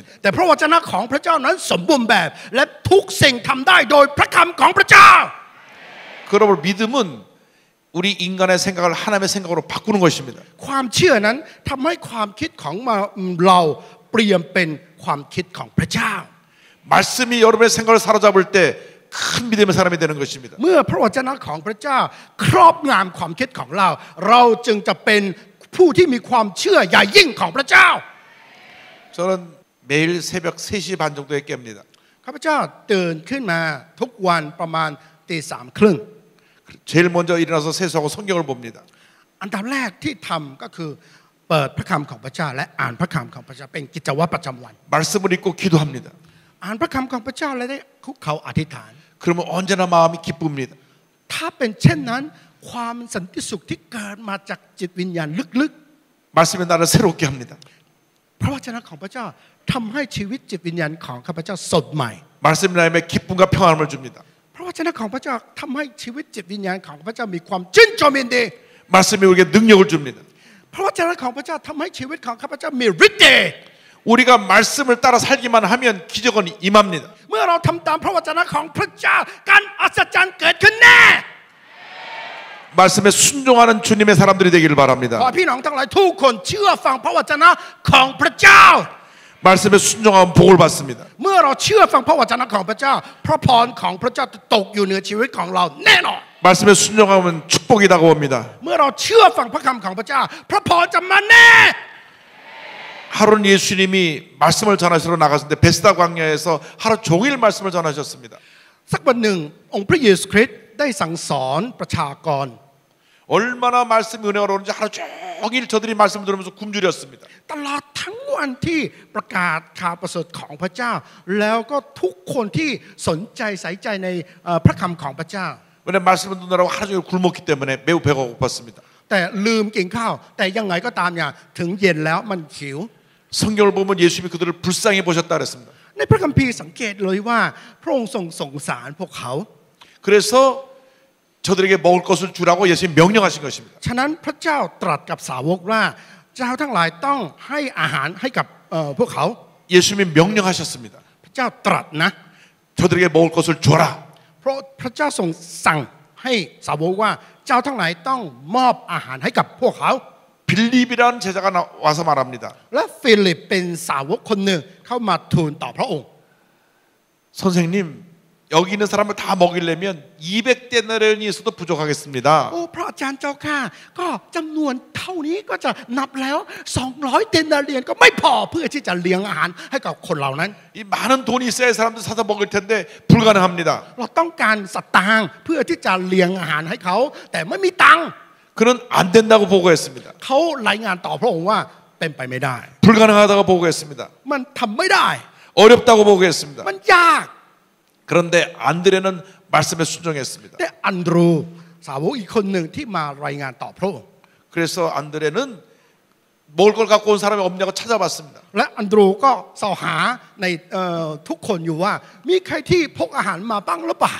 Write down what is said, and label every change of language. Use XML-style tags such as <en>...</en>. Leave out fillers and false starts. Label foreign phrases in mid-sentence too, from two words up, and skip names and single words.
<th>แต่พระวจนะของพระเจ้านั้นสมบูรณ์แบบและทุกสิ่งทำได้โดยพระคำของพระเจ้า</th> <ko>그러므로 믿음은 우리 인간의 생각을 하나님의 생각으로 바꾸는 것입니다.</ko> <th>ความเชื่อนั้นทำให้ความคิดของเราเปลี่ยนเป็นความคิดของพระเจ้า</th> <ko>말씀이 여러분의 생각을 사로잡을 때 큰 믿음의 사람이 되는 것입니다.</ko> <th>เมื่อพระวจนะของพระเจ้าครอบงำความคิดของเราเราจึงจะเป็นผู้ที่มีความเชื่อใหญ่ยิ่งของพระเจ้า</th> <ko>저는 매일 새벽 3시 반 정도에 깹니다.</ko> <th>ข้าพเจ้าตื่นขึ้นมาทุกวันประมาณ 3:30</th> <ko>제일 먼저 일어나서 세수하고 성경을 봅니다.</ko> <th>อันดับแรกที่ทำก็คือเปิดพระคำของพระเจ้าและอ่านพระคำของพระเจ้าเป็นกิจวัตรประจำวัน</th> <ko>말씀을 읽고 기도합니다.</ko> <th>อ่านพระคำของพระเจ้าและได้คุกเข่าอธิษฐาน</th> <ko>그러면 언제나 마음이 기쁩니다.</ko> <th>ถ้าเป็นเช่นนั้นความสันติสุขที่เกิดมาจากจิตวิญญาณลึก</th> <ko>말씀이 나를 새롭게 합니다.</ko> <th>ๆพระวจนะของพระเจ้าทำให้ชีวิตจิตวิญญาณของข้าพเจ้าสดใหม่</th> <ko>말씀이 나에게 기쁨과 평안을 줍니다.</ko> <th>พระวจนะของพระเจ้าทำให้ชีวิตจิตวิญญาณของข้าพเจ้ามีความชื่นชมยินดี</th> <ko>말씀이 우리에게 능력을 줍니다.</ko> <th>พระวจนะของพระเจ้าทำให้ชีวิตของข้าพเจ้ามีฤทธิ์เดช</th> <ko>우리가 말씀을 따라 살기만 하면 기적은 임합니다.</ko> <th>เมื่อเราทำตามพระวจนะของพระเจ้าการอัศจรรย์เกิดขึ้นแน่</th> <ko>말씀에 순종하는 주님의 사람들이 되기를</ko> <th>ขอ</th> <ko>바랍니다.</ko> <th>พี่น้องทั้งหลายทุกคนเชื่อฟังพระวจนะของพระเจ้า</th> <ko>말씀에 순종하면 복을 받습니다.</ko> <th>เมื่อเราเชื่อฟังพระวจนะของพระเจ้าพระพรของพระเจ้าจะตกอยู่เหนือชีวิตของเราแน่นอน</th> <ko>말씀에 순종하면 축복이 다가옵니다.</ko> <th>เมื่อเราเชื่อฟังพระคำของพระเจ้าพระพรจะมาแน่</th> <ko>하루는 예수님이 말씀을 전하시러 나가셨는데 베스다 광야에서 하루 종일 말씀을 전하셨습니다.</ko> <th>สักวันหนึ่งองค์พระเยซูคริสต์ได้สั่งสอนประชากร</th> <ko>얼마나 말씀이 은혜가 오는지 하루 종일 저들이 말씀을 들으면서 굶주렸습니다.</ko> <th>ตลอดทั้งวันที่ประกาศข่าวประเสริฐของพระเจ้าแล้วก็ทุกคนที่สนใจใส่ใจในพระคำของพระเจ้า</th> <ko>왜냐하면 말씀을 듣느라고 하루 종일 굶었기 때문에 매우 배가 고팠습니다.</ko> <th>แต่ลืมกินข้าวแต่ยังไงก็ตามอย่างถึงเย็นแล้วมันหิว</th> <ko>성경을 보면 예수님이 그들을 불쌍히 보셨다 그랬습니다.</ko> <th>ในพระคัมภีร์สังเกตเลยว่าพระองค์ทรงสงสารพวกเขา</th> <ko>그래서 저들에게 먹을 것을 주라고 예수님이 명령하신 것입니다.</ko> <th>ฉะนั้นพระเจ้าตรัสกับสาวกว่าเจ้าทั้งหลายต้องให้อาหารให้กับพวกเขา</th> <ko>예수님이 명령하셨습니다.</ko> <th>พระเจ้าตรัสนะ</th> <ko>저들에게 먹을 것을 줘라.</ko> <th>เพราะพระเจ้าทรงสั่งให้สาวกว่าเจ้าทั้งหลายต้องมอบอาหารให้กับพวกเขา</th> <ko>빌립이라는 제자가 와서 말합니다.</ko> <th>และฟิลิปเป็นสาวกคนหนึ่งเข้ามาทูลต่อพระองค์</th> <ko>선생님, 여기 있는 사람을 다 먹이려면 200데나리온이 있어도 부족하겠습니다.</ko> <th>โอ้พระอาจารย์เจ้าข้าก็จำนวนเท่านี้ก็จะนับแล้ว200เดนาเรียนก็ไม่พอเพื่อที่จะเลี้ยงอาหารให้กับคนเหล่านั้น</th> <ko>이 많은 돈이 있어야 사람들 사서 먹을 텐데 불가능합니다.</ko> <th>เราต้องการสตางค์เพื่อที่จะเลี้ยงอาหารให้เขาแต่ไม่มีตังค์</th> <ko>그는 안 된다고 보고했습니다.</ko> <th>เขารายงานต่อพระองค์ว่าเป็นไปไม่ได้</th> <ko>불가능하다고 보고했습니다.</ko> <th>มันทำไม่ได้</th> <ko>어렵다고 보고했습니다.</ko> <th>มันยาก</th> <ko>그런데 안드레는 말씀에 순종했습니다.</ko> <th>แต่อันดรูสาวกอีกคนหนึ่งที่มารายงานต่อพระองค์</th> <ko>그래서 안드레는 먹을 걸 갖고 온 사람이 없냐고 찾아봤습니다.</ko> <th>และอันดรูก็สอบหาในทุกคนอยู่ว่ามีใครที่พกอาหารมาบ้างหรือเปล่า</th>